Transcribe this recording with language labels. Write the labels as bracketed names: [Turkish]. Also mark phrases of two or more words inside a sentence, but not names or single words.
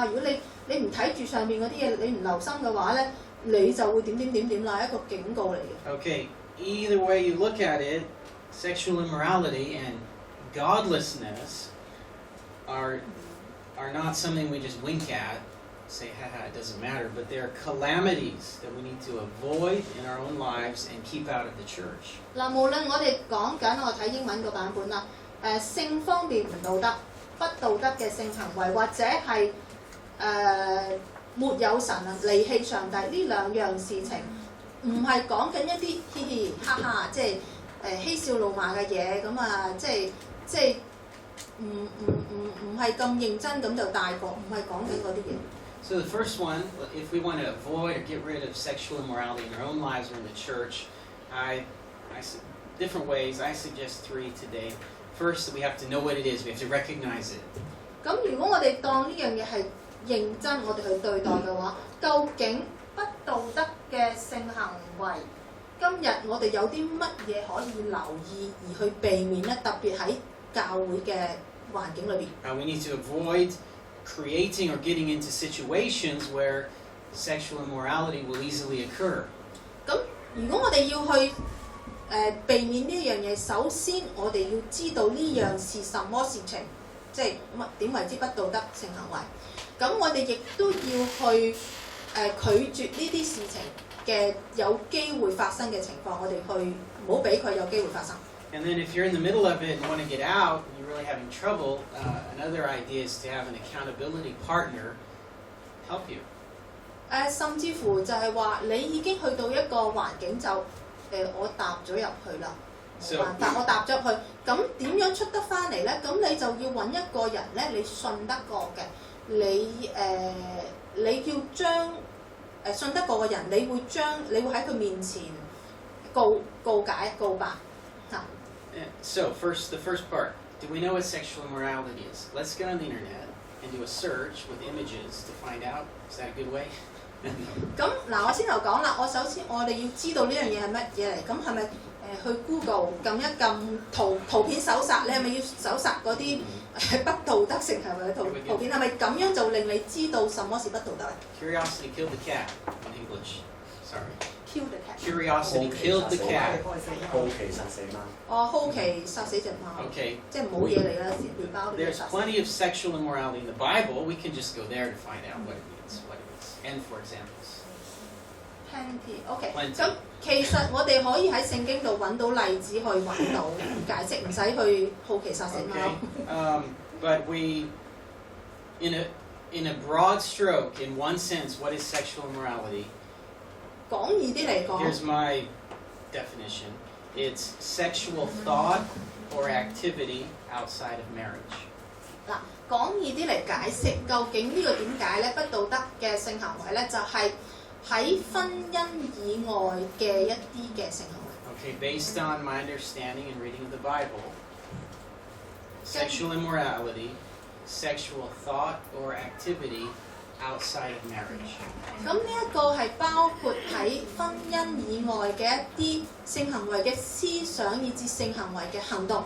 [Cantonese] 如果你唔睇住上面嗰啲嘢，你唔留心嘅話咧，你就會點啦，一個警告嚟嘅。 [English] Okay, either way you look at it, sexual immorality and godlessness are not something we just wink at, say, haha, it doesn't matter, but they're calamities that we need to avoid in our own lives and keep out of the church. [Cantonese] 嗱，無論我哋講緊我睇英文個版本啦，性方面唔道德、不道德嘅性行為，或者係沒有神啊、離棄上帝呢兩樣事情，唔係講緊一啲嘻嘻哈哈，即係嬉笑怒罵嘅嘢，咁即係唔係咁認真咁就大過，唔係講緊嗰啲嘢。 [English] So the first one, if we want to avoid or get rid of sexual immorality in our own lives or in the church, different ways. I suggest 3 today. First, we have to know what it is. We have to recognize it. [Cantonese] 咁如果我哋當呢樣嘢係認真，我哋去對待嘅話，究竟不道德嘅性行為，今日我哋有啲乜嘢可以留意而去避免咧？特別喺教會嘅環境裏邊。 [English] We need to avoid creating or getting into situations where sexual immorality will easily occur. [Cantonese] 咁如果我哋要去避免呢樣嘢，首先我哋要知道呢樣是什麼事情，即係點為之不道德性行為。咁我哋亦都要去拒絕呢啲事情嘅有機會發生嘅情況，我哋去唔好俾佢有機會發生。 [English] And then if you're in the middle of it and want to get out, and you're really having trouble, another idea is to have an accountability partner help you. [Cantonese] 甚至乎就係話你已經去到一個環境就我踏咗入去啦，冇辦法，我踏咗入去，咁點樣出得翻嚟咧？咁你就要揾一個人咧，你信得過嘅，你要將信得過嘅人，你會喺佢面前告白嚇。 [English] So the first part, do we know what sexual immorality is? Let's get on the internet and do a search with images to find out. Is that a good way? [Cantonese] 咁嗱，我先頭講啦，首先我哋要知道呢樣嘢係乜嘢嚟，咁係咪去 Google 撳一撳圖片搜索？你係咪要搜索嗰啲不道德性行為嘅圖片？係咪咁樣就令你知道什麼是不道德？ [English] Curiosity killed the cat in English. Sorry. Kill the cat. Curiosity killed the cat. [Cantonese] 好奇殺死貓。好奇殺死隻貓。 [English] Okay. [Cantonese] 即係冇嘢嚟啦，麵包都要 [English] There's [Cantonese] 殺死。 [English] plenty of sexual immorality in the Bible. We can just go there to find out what it means. And for examples. plenty，OK， Plenty [Cantonese] 咁其實我哋可以喺聖經度揾到例子去揾到解釋，唔使去好奇殺死貓。 [English] Okay. But in a broad stroke, in one sense, what is sexual immorality? [Cantonese] 講易啲嚟講， [English] Here's my definition. It's sexual thought or activity outside of marriage. [Cantonese] 嗱，講易啲嚟解釋，究竟呢個點解咧？不道德嘅性行為咧，就係喺婚姻以外嘅一啲嘅性行為。 [English] Okay, based on my understanding and reading of the Bible, sexual immorality, sexual thought or activity outside of marriage. [Cantonese] 咁呢一個係包括喺婚姻以外嘅一啲性行為嘅思想，以至性行為嘅行動。